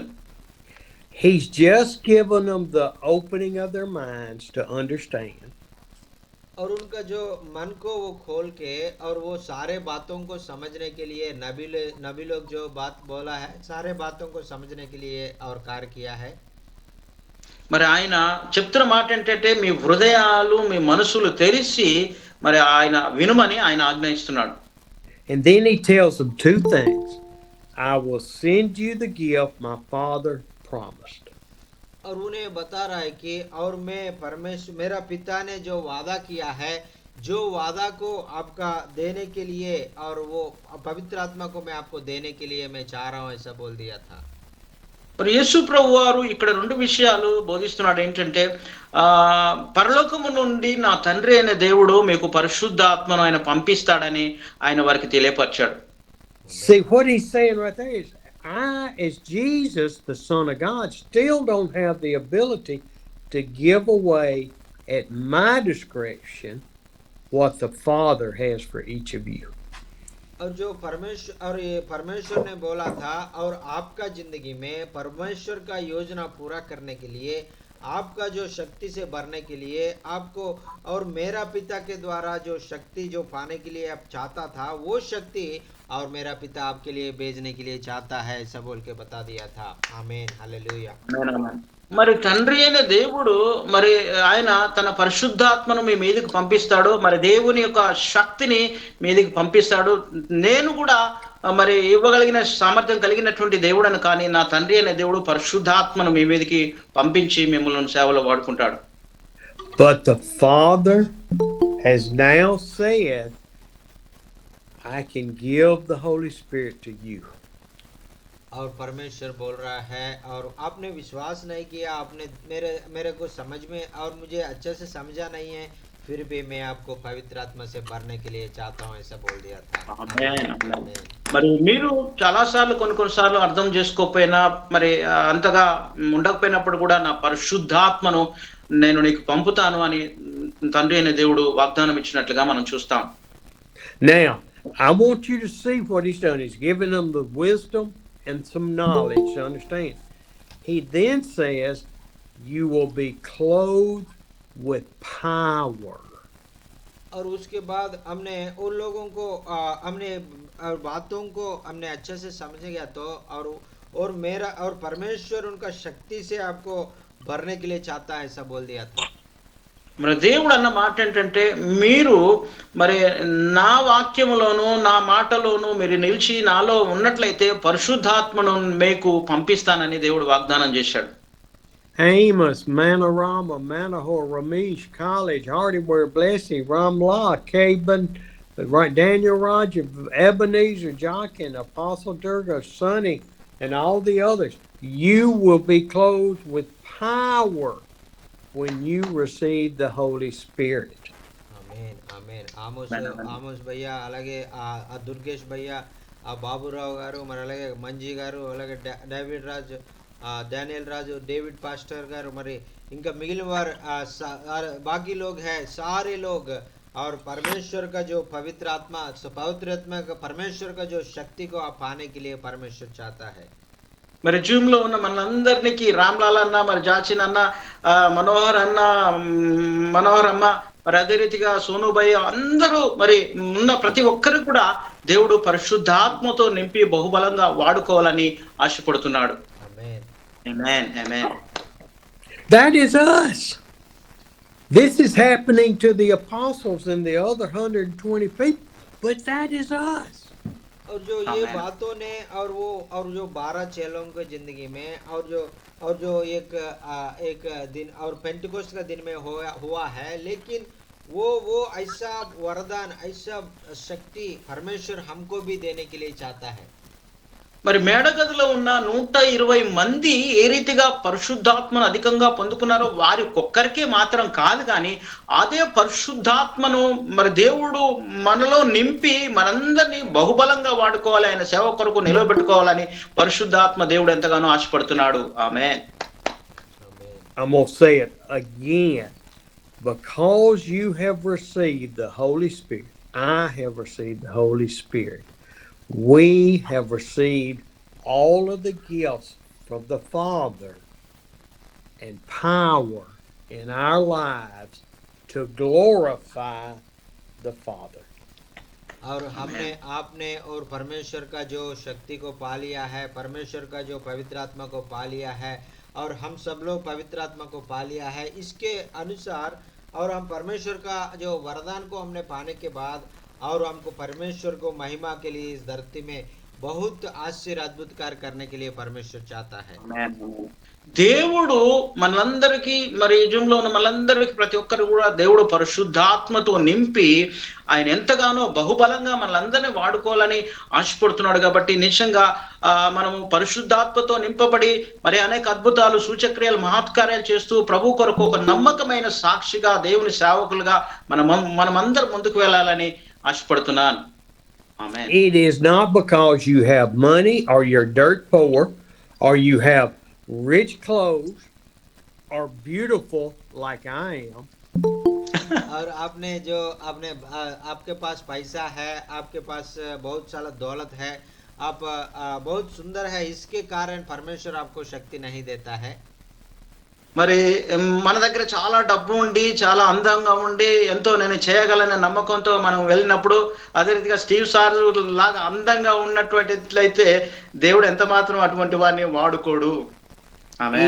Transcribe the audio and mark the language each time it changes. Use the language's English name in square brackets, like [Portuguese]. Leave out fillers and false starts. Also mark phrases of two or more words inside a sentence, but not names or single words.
[English] He's just given them the opening of their minds to understand. [Hindi] और उनका जो मन को वो खोल के और वो सारे बातों को समझने के लिए नबी लोग जो बात बोला है सारे बातों को समझने के लिए और कार्य किया है. [Telugu] మరి ఆయన చెప్తున్న మాట ఏంటంటే మీ హృదయాలు మీ మనసులు తెరిచి మరి ఆయన వినుమని ఆయన ఆజ్ఞాయిస్తున్నాడు. [English] And then he tells them two things. I will send you the gift my father promised. [Hindi] और उन्हें बता रहा है कि और मैं मेरा पिता ने जो वादा किया है जो वादा को आपका देने के लिए और वो पवित्र आत्मा को मैं आपको देने के लिए मैं चाह रहा हूँ ऐसा बोल दिया था. [Telugu] మరి యేసు ప్రభు వారు ఇక్కడ రెండు విషయాలు బోధిస్తున్నాడు. ఏంటంటే పరలోకము నుండి నా తండ్రి అయిన దేవుడు మీకు పరిశుద్ధాత్మను ఆయన పంపిస్తాడని ఆయన వారికి తెలియపరిచాడు. [English] See what he's saying right there is I, as Jesus, the Son of God, still don't have the ability to give away at my discretion what the Father has for each of you. [Hindi] और जो परमेश्वर ने बोला था और आपका जिंदगी में परमेश्वर का योजना पूरा करने के लिए आपका जो शक्ति से भरने के लिए आपको और मेरा पिता के द्वारा जो शक्ति जो पाने के लिए आप चाहता था वो शक्ति और मेरा पिता आपके लिए भेजने के लिए चाहता है ऐसा बोल के बता दिया था. आमीन हालेलुया. [Telugu] మరి తండ్రి అయిన దేవుడు మరి ఆయన తన పరిశుద్ధాత్మను మీ మీదకి పంపిస్తాడు. మరి దేవుని యొక్క శక్తిని మీదకి పంపిస్తాడు. నేను కూడా మరి ఇవ్వగలిగిన సామర్థ్యం కలిగినటువంటి దేవుడని కానీ నా తండ్రి అయిన దేవుడు పరిశుద్ధాత్మను మీ మీదకి పంపించి మిమ్మల్ని సేవలో వాడుకుంటాడు. [English] But the Father has now said, I can give the Holy Spirit to you. [Hindi] और परमेश्वर बोल रहा है और आपने विश्वास नहीं किया आपने मेरे को समझ में और मुझे अच्छे से समझा नहीं है फिर भी मैं आपको पवित्र आत्मा से भरने के लिए चाहता हूँ ऐसा बोल दिया था. [Telugu] మరి మీరు చాలాసార్లు కొన్నిసార్లు అర్థం చేసుకోకపోయినా మరి అంతగా ఉండకపోయినప్పుడు కూడా నా పరిశుద్ధాత్మను నేను నీకు పంపుతాను అని తండ్రి అయిన దేవుడు వాగ్దానం ఇచ్చినట్లుగా మనం చూస్తాం. [English] Now, I want you to see what he's done. He's given them the wisdom and some knowledge to understand. He then says, you will be clothed with power. [Hindi] और उसके बाद हमने उन लोगों को हमने बातों को हमने अच्छे से समझ गया तो और मेरा और परमेश्वर उनका शक्ति से आपको भरने के लिए चाहता है ऐसा बोल दिया था. [Telugu] మరి దేవుడు అన్న మాట ఏంటంటే మీరు మరి నా వాక్యములోను నా మాటలోను మీరు నిలిచి నాలో ఉన్నట్లయితే పరిశుద్ధాత్మను మీకు పంపిస్తానని దేవుడు వాగ్దానం చేశాడు. [English] Amos, Manorama, Manohar, Ramesh, College, Hardyware, Blessing, Ramla, Caban, right, Daniel Roger, Ebenezer, Jockin, Apostle Durga, Sonny, and all the others. You will be clothed with power when you receive the Holy Spirit. [Telugu] ఆమేన్ ఆమేన్. ఆమోస్ భయ్య, అలాగే ఆ దుర్గేష్ భయ్య, ఆ బాబురావు గారు, మరి అలాగే మంజీ గారు, అలాగే డేవిడ్ రాజు, డానియల్ రాజు, డేవిడ్ పాస్టర్ గారు, మరి ఇంకా మిగిలిన వారు [Hindi] बाकी लोग हैं, सारे लोग, और परमेश्वर का जो पवित्र आत्मा का परमेश्वर का जो शक्ति को आप पाने के लिए परमेश्वर चाहता है. [Telugu] మరి జూమ్ లో ఉన్న మనందరికి రామ్లాల్ అన్న, మరి జాచిన్ అన్న, మనోహర్ అన్న, మనోహర్ అమ్మ, మరి అదే రీతిగా సోనుభయ్య, అందరూ మరి ఉన్న ప్రతి ఒక్కరు కూడా దేవుడు పరిశుద్ధాత్మతో నింపి బహుబలంగా వాడుకోవాలని ఆశపడుతున్నాడు. ఆమేన్ ఆమేన్ ఆమేన్. [English] That is us. This is happening to the apostles and the other 120 people, but that is us. [Hindi] और जो ये बातों ने और जो 12 चेलों के जिंदगी में और जो एक दिन और पेंटिकोस्ट का दिन में हुआ है, लेकिन वो ऐसा वरदान, ऐसा शक्ति परमेश्वर हमको भी देने के लिए चाहता है. [Telugu] మరి మేడగదిలో ఉన్న 120 మంది ఏ రీతిగా పరిశుద్ధాత్మను అధికంగా పొందుకున్నారో వారి ఒక్కరికే మాత్రం కాదు, కానీ అదే పరిశుద్ధాత్మను మరి దేవుడు మనలో నింపి మనందరినీ బహుబలంగా వాడుకోవాలి, ఆయన సేవ కొరకు నిలబెట్టుకోవాలని పరిశుద్ధాత్మ దేవుడు ఎంతగానో ఆశపడుతున్నాడు. ఆమేన్. [English] I'm going to say it again. Because you have received the Holy Spirit, I have received the Holy Spirit. We have received all of the gifts from the Father and power in our lives to glorify the Father. [Hindi] और आपने और परमेश्वर का जो शक्ति को पा लिया है, परमेश्वर का जो पवित्र आत्मा को पा लिया है, और हम सब लोग पवित्र आत्मा को पा लिया है. इसके अनुसार और हम परमेश्वर का जो वरदान को हमने पाने के बाद, और हमको परमेश्वर को महिमा के लिए इस धरती में बहुत आश्चर्य अद्भुत कार्य करने के लिए परमेश्वर चाहता है. [Telugu] దేవుడు మనందరికీ, మరి యజుంలో ఉన్న మనందరికి ప్రతి ఒక్కరు కూడా దేవుడు పరిశుద్ధాత్మతో నింపి ఆయన ఎంతగానో బహుబలంగా మనలందరినీ వాడుకోవాలని ఆశపడుతున్నాడు. కాబట్టి నిజంగా మనము పరిశుద్ధాత్మతో నింపబడి మరి అనేక అద్భుతాలు, సూచక్రియలు, మహత్కార్యాలు చేస్తూ ప్రభు కొరకు ఒక నమ్మకమైన సాక్షిగా, దేవుని సేవకులుగా మనమందరం ముందుకు వెళ్ళాలని ఆశపడుతున్నాను. ఆమేన్. [English] It is not because you have money or you're dirt poor or you have rich clothes or beautiful like I am. [Hindi] और आपके पास पैसा है, आपके पास बहुत सारा दौलत है, आप बहुत सुंदर है, इसके कारण परमेश्वर आपको शक्ति नहीं देता है. [Telugu] మరి మన దగ్గర చాలా డబ్బు ఉండి, చాలా అందంగా ఉండి, ఎంతో నేను చేయగలనే నమ్మకంతో మనం వెళ్ళినప్పుడు, అదే రీతిగా స్టీవ్ సార్ లాగా అందంగా ఉన్నటువంటిట్లయితే దేవుడు ఎంత మాత్రం అటువంటి వారిని వాడుకోడు. ఆమేన్.